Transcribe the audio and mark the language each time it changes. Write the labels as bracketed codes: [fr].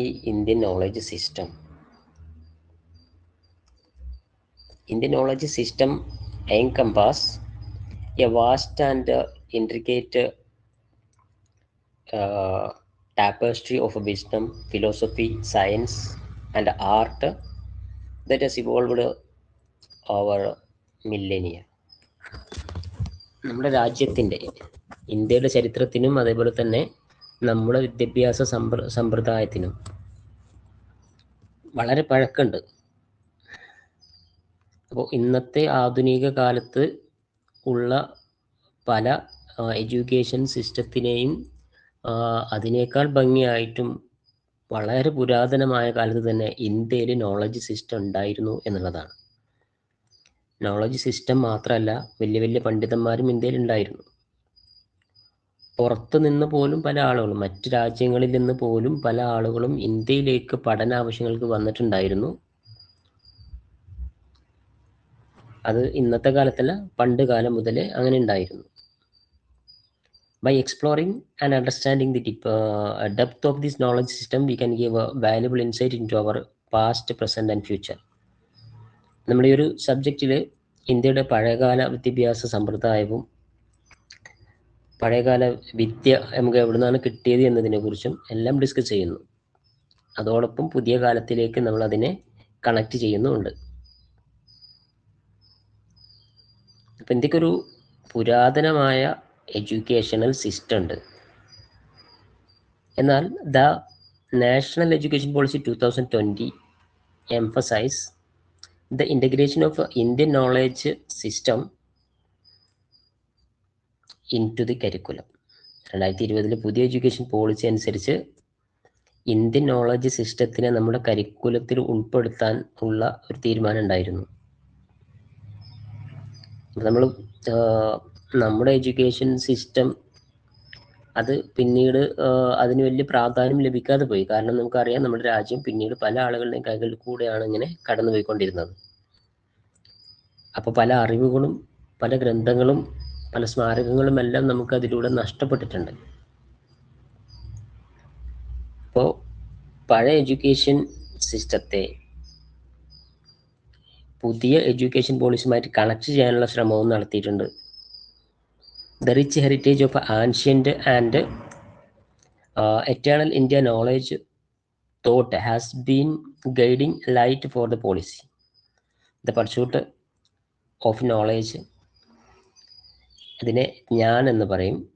[en] ഈ Indian knowledge system, Indian knowledge system encompass a vast and intricate tapestry of wisdom, philosophy, science and art that has evolved over millennia. [ml] നമ്മുടെ രാജ്യത്തിൻ്റെ, ഇന്ത്യയുടെ ചരിത്രത്തിനും അതേപോലെ തന്നെ നമ്മുടെ വിദ്യാഭ്യാസ സമ്പ്രദായത്തിനും വളരെ പഴക്കമുണ്ട്. അപ്പോൾ ഇന്നത്തെ ആധുനിക കാലത്ത് ഉള്ള പല എഡ്യൂക്കേഷൻ സിസ്റ്റത്തിനെയും അതിനേക്കാൾ ഭംഗിയായിട്ടും വളരെ പുരാതനമായ കാലത്ത് തന്നെ ഇന്ത്യയിൽ നോളജ് സിസ്റ്റം ഉണ്ടായിരുന്നു എന്നുള്ളതാണ്. നോളജ് സിസ്റ്റം മാത്രമല്ല, വലിയ വലിയ പണ്ഡിതന്മാരും ഇന്ത്യയിൽ ഉണ്ടായിരുന്നു. പുറത്തു നിന്ന് പോലും പല ആളുകളും, മറ്റ് രാജ്യങ്ങളിൽ നിന്ന് പോലും പല ആളുകളും ഇന്ത്യയിലേക്ക് പഠന ആവശ്യങ്ങൾക്ക് വന്നിട്ടുണ്ടായിരുന്നു. അത് ഇന്നത്തെ കാലത്തല്ല, പണ്ട് കാലം മുതലേ അങ്ങനെ ഉണ്ടായിരുന്നു. [en] By exploring and understanding the depth of this knowledge system, we can give a valuable insight into our past, present and future. [ml] നമ്മുടെ ഈ ഒരു സബ്ജക്റ്റിൽ ഇന്ത്യയുടെ പഴയകാല വിദ്യാഭ്യാസ സമ്പ്രദായവും പഴയകാല വിദ്യ നമുക്ക് എവിടെ നിന്നാണ് കിട്ടിയത് എന്നതിനെക്കുറിച്ചും എല്ലാം ഡിസ്കസ് ചെയ്യുന്നു. അതോടൊപ്പം പുതിയ കാലത്തിലേക്ക് നമ്മൾ അതിനെ കണക്ട് ചെയ്യുന്നുമുണ്ട്. അപ്പം ഇന്ത്യക്കൊരു പുരാതനമായ എഡ്യൂക്കേഷണൽ സിസ്റ്റം ഉണ്ട്. [en] എന്നാൽ the national education policy 2020 emphasize the integration of Indian knowledge system into the curriculum. [ml] 2020 പുതിയ എഡ്യൂക്കേഷൻ പോളിസി അനുസരിച്ച് ഇന്ത്യൻ നോളജ് സിസ്റ്റത്തിനെ നമ്മുടെ കരിക്കുലത്തിൽ ഉൾപ്പെടുത്താൻ ഉള്ള ഒരു തീരുമാനം ഉണ്ടായിരുന്നു. നമ്മൾ നമ്മുടെ എഡ്യൂക്കേഷൻ സിസ്റ്റം അത് പിന്നീട് അതിന് വലിയ പ്രാധാന്യം ലഭിക്കാതെ പോയി. കാരണം നമുക്കറിയാം, നമ്മുടെ രാജ്യം പിന്നീട് പല ആളുകളുടെയും കൈകളിൽ കൂടെയാണ് ഇങ്ങനെ കടന്നു പോയിക്കൊണ്ടിരുന്നത്. അപ്പോൾ പല അറിവുകളും പല ഗ്രന്ഥങ്ങളും പല സ്മാരകങ്ങളും എല്ലാം നമുക്ക് അതിലൂടെ നഷ്ടപ്പെട്ടിട്ടുണ്ട്. അപ്പോൾ പഴയ എഡ്യൂക്കേഷൻ സിസ്റ്റത്തെ പുതിയ എഡ്യൂക്കേഷൻ പോളിസിയുമായിട്ട് കണക്ട് ചെയ്യാനുള്ള ശ്രമവും നടത്തിയിട്ടുണ്ട്. [en] The rich heritage of ancient and eternal India knowledge thought has been guiding light for the policy. The pursuit of knowledge, [ml] ഇതിനെ ജ്ഞാൻ എന്ന് പറയും.